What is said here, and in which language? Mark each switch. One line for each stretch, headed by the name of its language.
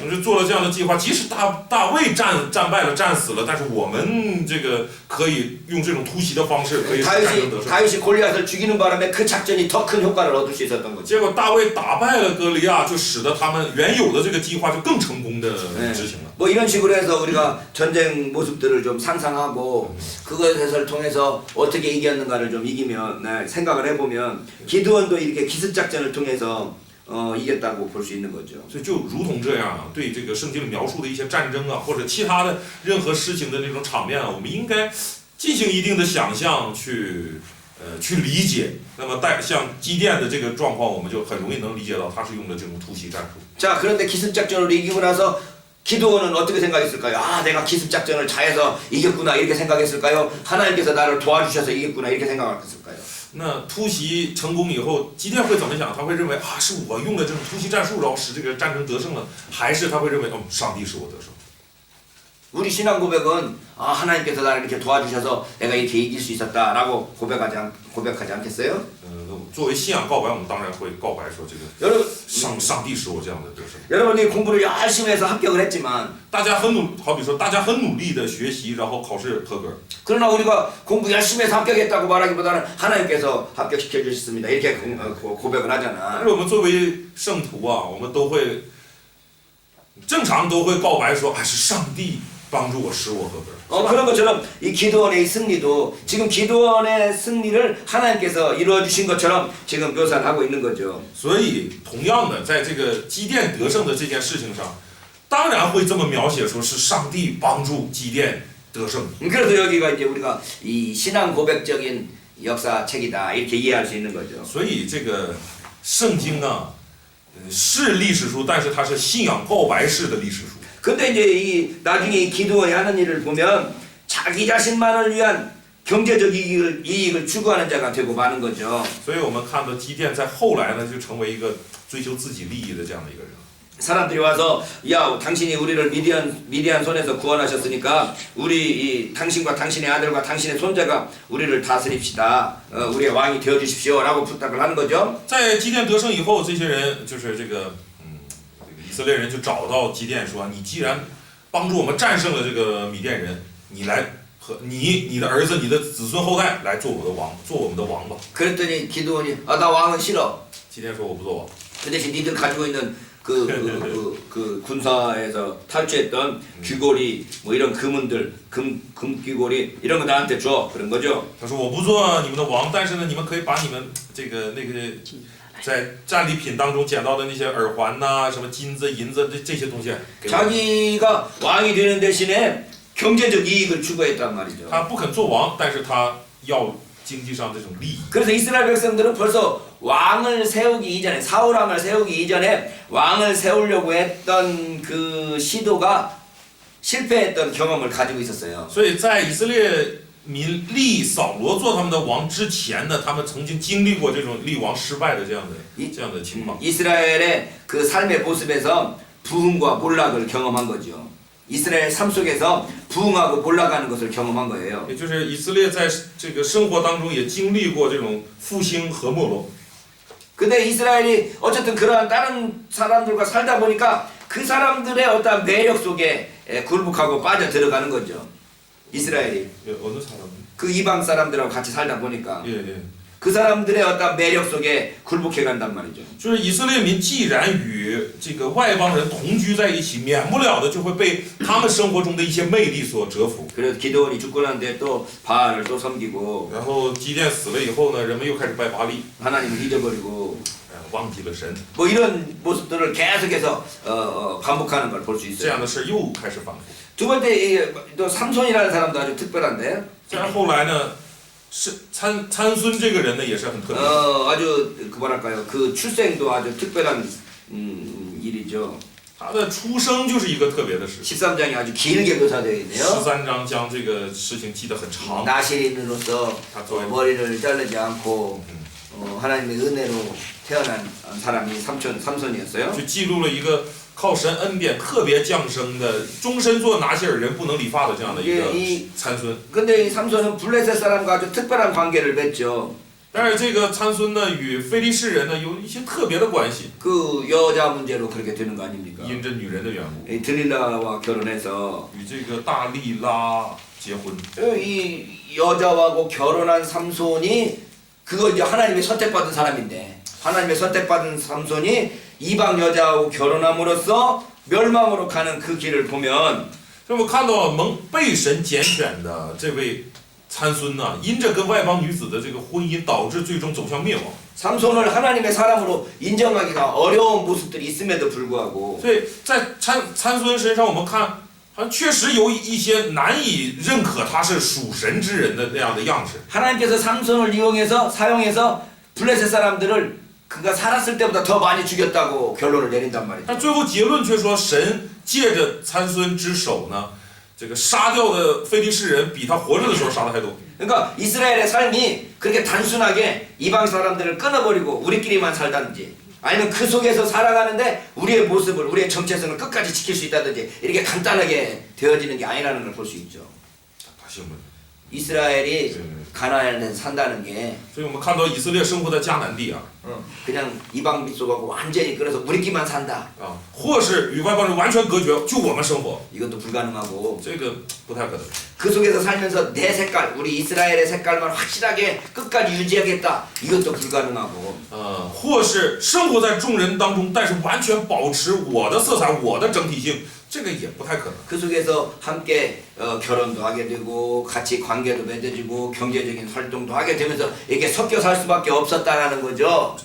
Chinese: 就是做了这样的计划，即使大卫战败了、战死了，但是我们这个可以用这种突袭的方式，可以使战争得胜。
Korean: 다윗이 골리앗을 죽이는 바람에 그 작전이 더 큰 효과를 얻을 수 있었던 거죠.
Chinese: 结果大卫打败了歌利亚，就使得他们原有的这个计划就更成功的执行了。
Korean: 뭐 이런 식으로 해서 우리가 전쟁 모습들을 좀 상상하고 그것을 통해서 어떻게 이겼는가를 좀 생각을 해보면 기드원도 이렇게 기습 작전을 통해서 이겼다고 볼 수 있는 거죠.
Chinese: 所以就如同这样，对这个圣经里描述的一些战争啊，或者其他的任何事情的那种场面啊，我们应该进行一定的想象去理解。那么像基甸的这个状况，我们就很容易能理解到他是用的这种突袭战术。
Korean: 자, 그런데 기습 작전을 이기고 나서 기드온은 어떻게 생각했을까요? 아, 내가 기습 작전을 잘해서 이겼구나 이렇게 생각했을까요? 하나님께서 나를 도와주셔서 이겼구나 이렇게 생각했을까요?
Chinese: 那突袭成功以后，基甸会怎么想？他会认为啊，是我用的这种突袭战术，然后使这个战争得胜了，还是他会认为，上帝使我得胜？
Korean: 우리 신앙 고백은 아, 하나님께서 나를 이렇게 도와주셔서 내가 이렇게 이길 수 있었다라고 고백하지 않겠어요?
Chinese: 作为信仰告白，我们当然会告白说这个
Korean: 여러분,
Chinese: 上帝使我这样的得胜。
Korean: 여러분이 공부를 열심히 해서 합격을 했지만
Chinese: 大家好比说大家很努力的学习，然后考试合格。
Korean: 그러나 우리가 공부 열심히 해서 합격했다고 말하기보다는 하나님께서 합격시켜 주셨습니다. 이렇게 고백을
Chinese: 但
Korean: 하잖아.
Chinese: 是我们作为圣徒啊，我们正常都会告白说，是上帝帮助我使我合格。
Korean: 그런 것처럼 이 기드원의 승리도 지금 기드원의 승리를 하나님께서 이루어 주신 것처럼 지금 묘사를 하고 있는 거죠.
Chinese: 所以同样的，在这个基甸得胜的这件事情上，当然会这么描写说是上帝帮助基甸得胜。
Korean: 그래서 여기가 이제 우리가 이 신앙 고백적인 역사책이다 이렇게 이해할 수 있는 거죠.
Chinese: 所以这个圣经啊，是历史书，但是它是信仰告白式的历史书。
Korean: 근데 이제 이 나중에 이 기드원이 하는 일을 보면 자기 자신만을 위한 경제적 이익을 추구하는 자가 되고 마는 거죠.
Chinese: 所以我们看到基甸在后来呢，就成为一个追求自己利益的这样的一个人。
Korean: 사람들이 와서 야 당신이 우리를 미디안 손에서 구원하셨으니까 우리 당신과 당신의 아들과 당신의 손자가 우리를 다스립시다. 우리의 왕이 되어 주십시오라고 부탁을 하는 거죠.
Chinese: 在基甸得胜以后，这些人就是这个以色列人就找到基甸说：“你既然帮助我们战胜了这个米甸人，你来和你的儿子、你的子孙后代来做我们的王吧。”
Korean: 그랬더니 기드온이 나 왕은 싫어.
Chinese: 基甸说：“我不做王。”
Korean: 그 대신 니들 가지고 있는 그 군사에서 탈취했던 귀고리 뭐 이런 금은들 금 귀고리 이런 거 나한테 줘 그런 거죠.
Chinese: 他说：“我不做你们的王，但是呢，你们可以把你们那个在战利品当中捡到的那些耳环呐、什么金子、银子这些东西给我。”
Korean: 자기가 왕이 되는 대신에 경제적 이익을 추구했단 말이죠.
Chinese: 他不肯做王，但是他要经济上这种利益。
Korean: 그래서 이스라엘 백성들은 벌써 왕을 세우기 이전에 사울 왕을 세우기 이전에 왕을 세우려고 했던 그 시도가 실패했던 경험을 가지고 있었어요.
Chinese: 所以在以色列民立扫罗做他们的王之前呢，他们曾经经历过这种立王失败的这样的情况。
Korean: 이스라엘의 그 삶의 모습에서 부흥과 몰락을 경험한 거죠. 이스라엘 삶 속에서 부흥하고 몰락하는 것을 경험한 거예요.
Chinese: 也就是以色列在这个生活当中也经历过这种复兴和没落。
Korean: 근데 이스라엘이 어쨌든 그러한 다른 사람들과 살다 보니까 그 사람들의 어떤 매력 속에 굴복하고 빠져 들어가는 거죠. 이스라엘이 예, 어느 사람? 그 이방 사람들하고 같이 살다 보니까 예, 예. 그 사람들의 어떤 매력 속에 굴복해 간단 말이죠.
Chinese: 就是以色列民既然与这个外邦人同居在一起，免不了的就会被他们生活中的一些魅力所折服。
Korean: 그래서 기드온이 죽고 난 뒤에 또 바알을 또 섬기고
Chinese: 然后基甸死了以后呢，人们又开始拜巴力，
Korean: 하나님을 잊어버리고
Chinese: 忘记了神，
Korean: 뭐 이런 모습들을 계속해서 반복하는 걸 볼 수
Chinese: 这
Korean: 있어요.
Chinese: 样的事又开始反复。
Korean: 두 번째 또 삼손이라는 사람도 아주 특별한데
Chinese: 再后来呢，是参孙这个人呢也是很特别，
Korean: 아주 그 뭐랄까요 그 출생도 아주 특별한 일이죠.
Chinese: 他的出生就是一个特别的事。
Korean: 13장이 아주 길게 묘사되어 있네요.
Chinese: 13章将这个事情记得很长。
Korean: 나시린으로서 머리를 자르지 않고 하나님의 은혜로 태어난 사람이 삼손이었어요.
Chinese: 就记录了一个靠神恩典特别降生的，终身做拿西尔人不能理发的这样的一个参孙。
Korean: 근데 이 삼손은 블레셋 사람과 아주 특별한 관계를 맺죠.
Chinese: 但是这个参孙呢，与非利士人呢有一些特别的关系，
Korean: 그 여자 문제로 그렇게 되는 거 아닙니까?
Chinese: 因着女人的缘故，
Korean: 이 들릴라와 결혼해서
Chinese: 与这个大利拉结婚。
Korean: 이 여자하고 결혼한 삼손이 그거 이제 하나님의 선택받은 사람인데 하나님의 선택받은 삼손이 이방 여자하고 결혼함으로써 멸망으로 가는 그 길을 보면
Chinese: 那么看到被神拣选的这位参孙呢，因着跟外邦女子的这个婚姻，导致最终走向灭亡。
Korean: 삼손을 하나님의 사람으로 인정하기가 어려운 모습들이 있음에도 불구하고
Chinese: 所以在参孙身上，我们看，好像确实有一些难以认可他是属神之人的那样的样式。
Korean: 하나님께서 삼손을 사용해서 블레셋 사람들을 그가 살았을 때보다 더 많이 죽였다고 결론을 내린단 말이죠.
Chinese: 但最后结论却说，神借着参孙之手呢，这个杀掉的非利士人比他活着的时候杀的还多。
Korean: 그러니까 이스라엘의 삶이 그렇게 단순하게 이방 사람들을 끊어버리고 우리끼리만 살다든지 아니면 그 속에서 살아가는데 우리의 모습을 우리의 정체성을 끝까지 지킬 수 있다든지 이렇게 간단하게 되어지는 게 아니라는 걸 볼 수 있죠. 다시 한번. 이스라엘이 가나안에 산다는 게
Chinese: 所以我们看到以色列生活在迦南地啊，
Korean: 그냥 이방 민족하고 완전히 그래서 우리끼리만 산다.
Chinese: 或是与外邦人完全隔绝，就我们生活，
Korean: 이것도 불가능하고
Chinese: 这个不太可能。
Korean: 그 속에서 살면서 내 색깔, 우리 이스라엘의 색깔만 확실하게 끝까지 유지하겠다. 이것도 불가능하고
Chinese: 或是生活在众人当中，但是完全保持我的色彩、我的整体性，这个也不太可能。
Korean: 그 속에서 함께 결혼도 하게 되고 같이 관계도 맺어지고 경제적인 활동도 하게 되면서 이게 섞여 살 수밖에 없었다라는 거죠.